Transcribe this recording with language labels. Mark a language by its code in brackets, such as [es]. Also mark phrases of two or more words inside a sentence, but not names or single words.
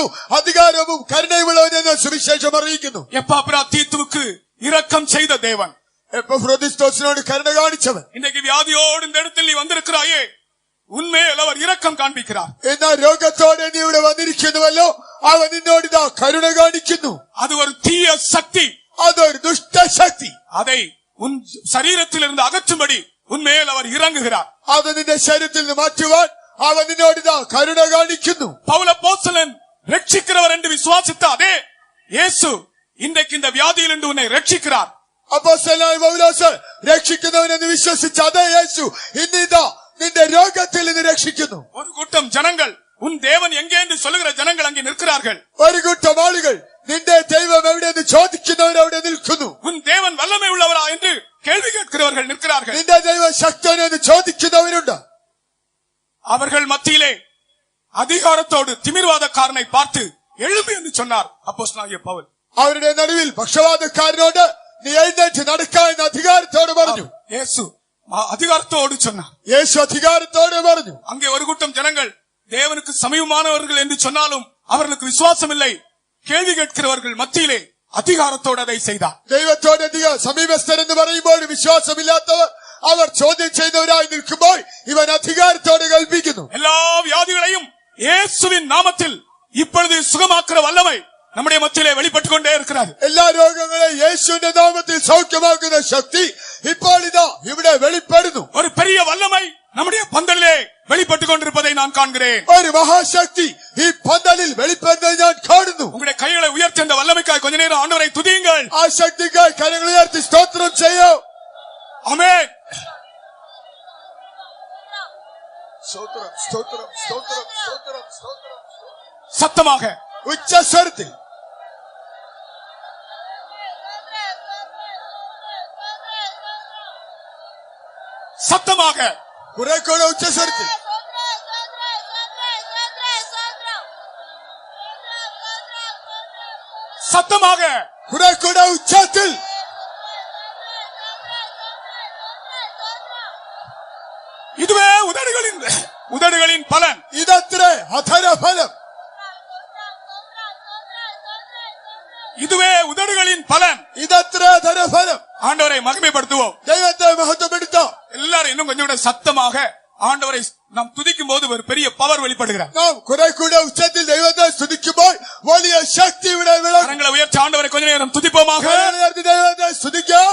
[ml] അധികാരവും കരുണയുമുള്ളവനെന്ന് സുവിശേഷം അറിയിക്കുന്നു. [ta] எப்பாப்ரா தீத்துவுக்கு இரக்கம் செய்த தேவன், [ml] എപ്പഫ്രോദിസ്തോസിനോട് കരുണ കാണിച്ചവൻ, [ta] இன்றைக்கு வியாதியோடு இந்த இடத்தில் நீ வந்திருக்கிறாயே, உண்மையில் அவர் இரக்கம் காண்பிக்கிறார். [ml] എന്നാൽ രോഗത്തോടെ നീ ഇവിടെ വന്നിരിക്കുന്നുവല്ലോ, അവൻ നിന്നോട് ഇതാ കരുണ കാണിക്കുന്നു. [ta] அது ஒரு தீய சக்தி. [ml] അതൊരു ദുഷ്ടശക്തി. [ta] அதை உன் சரீரத்தில் இருந்து அகற்றும்படி உன்மேல் அவர் இறங்குகிறார். [ml] അത് നിന്റെ ശരീരത്തിൽ നിന്ന് മാറ്റുവാൻ അവൻ നിന്നോട് ഇതാ കരുണ കാണിക്കുന്നു. [ta] பவுலப்போஸ்தலன் ரட்சிக்கிறவர் என்று விசுவாசித்த அதே இயேசு இன்றைக்கு இந்த வியாதியில் இருந்து உன்னை ரட்சிக்கிறார். [ml] അപ്പോസ്തലനായ പൗലോസ് രക്ഷിക്കുന്നവനെന്ന് വിശ്വസിച്ച അതേ യേശു ഇന്നിതാ നിന്റെ രോഗത്തിൽ നിന്ന് രക്ഷിക്കുന്നു. [ta] ஒரு கூட்டம் ஜனங்கள், உன் தேவன் எங்கே என்று சொல்லுகிற ஜனங்கள் அங்கே நிற்கிறார்கள். [ml] ഒരു കൂട്ടം ആളുകൾ നിന്റെ ദൈവം എവിടെയെന്ന് ചോദിക്കുന്നവർ അവിടെ നിൽക്കുന്നു. [ta] உன் தேவன் வல்லமை உள்ளவரா என்று கேள்வி கேட்கிறவர்கள் நிற்கிறார்கள். [ml] നിന്റെ ദൈവം ശക്തനെന്ന് ചോദിക്കുന്നവരുണ്ട്. [ta] அவர்கள் மத்தியிலே அதிகாரத்தோடு திமிர்வாதக்காரனை பார்த்து எழும்பு என்று சொன்னார் அப்போஸ்தலனாகிய பவுல். [ml] അവരുടെ നടുവിൽ പക്ഷവാതക്കാരനോട് നീ എഴുന്നേറ്റ് നടക്ക എന്ന് അധികാരത്തോട് പറഞ്ഞു. [ta] இயேசு அதிகாரத்தோடு சொன்னார். [ml] യേശു അധികാരത്തോടെ പറഞ്ഞു. [ta] அங்கே ஒரு கூட்டம் ஜனங்கள் தேவனுக்கு சமீபமானவர்கள் என்று சொன்னாலும் அவர்களுக்கு விசுவாசம் இல்லை. கேள்வி கேட்கிறவர்கள் மத்தியிலே அதிகாரத்தோடு அதை செய்தார். [ml] ദൈവത്തോട് അധികം സമീപസ്ഥരെന്ന് പറയുമ്പോൾ വിശ്വാസമില്ലാത്തവർ അവർ ചോദ്യം ചെയ്യുന്നവരായി നിൽക്കുമ്പോൾ ഇവൻ അധികാരത്തോടെ കൽപ്പിക്കുന്നു. [ta] எல்லா வியாதிகளையும் இயேசுவின் நாமத்தில் இப்பொழுது சுகமாக்குற வல்லமை நம்முடைய மத்தியிலே வெளிப்பட்டுக் கொண்டே இருக்கிறது. [ml] എല്ലാ രോഗങ്ങളെയും യേശുവിന്റെ നാമത്തിൽ സൗഖ്യമാക്കുന്ന ശക്തി ഇപ്പോൾ ഇതാ ഇവിടെ വെളിപ്പെടുന്നു. [ta] ஒரு பெரிய வல்லமை நம்முடைய பந்தலிலே வெளிப்பட்டுக் கொண்டிருப்பதை நான் காண்கிறேன். [ml] ഒരു മഹാശക്തി ഈ പന്തലിൽ വെളിപ്പെടുന്നത് ഞാൻ കാണുന്നു. [ta] உங்களுடைய கைகளை உயர்த்தி அந்த வல்லமைக்காய் கொஞ்ச நேரம் ஆண்டவரை துதியுங்கள். [ml] ആ ശക്തിക്കായി കരങ്ങൾ ഉയർത്തി സ്തോത്രം ചെയ്യൂ. [ta] ஆமென். [ml] സ്തോത്രം സ്തോത്രം സ്തോത്രം സ്തോത്രം സ്തോത്രം. [ta] சத்தமாக [ml] ഉച്ചസ്വരത്തിൽ [ta] சத்தமாக [ml] കുറെ കൂടെ ഉച്ചസ്വരത്തിൽ [ta] சத்தமாக [ml] കുറെ കൂടെ ഉച്ചത്തിൽ [ta] இதுவே உதடுகளின் பலன். [ml] ഇതത്ര അധരഫലം. [ta] இதுவே உதடுகளின் பலன். [ml] ഇതത്ര അധരഫലം. [ta] ஆண்டவரை மகிமைப்படுத்துவோம். [ml] ദൈവത്തെ മഹത്വപ്പെടുത്താം. [ta] எல்லாரும் இன்னும் கொஞ்சம் கூட சத்தமாக ஆண்டவரை நாம் துதிக்கும் போது ஒரு பெரிய பவர் வெளிப்படுகிறார். [ml] നാം കുറെ കൂടെ ഉച്ചത്തിൽ ദൈവത്തെ സ്തുതിക്കുമ്പോൾ വലിയ ശക്തി ഇവിടെ വിളങ്ങും. [ta] கரங்களை உயர்த்தி ஆண்டவரை கொஞ்ச நேரம் துதிப்போமாக. [ml] കരങ്ങൾ ഉയർത്തി ദൈവത്തെ സ്തുതിക്കാം.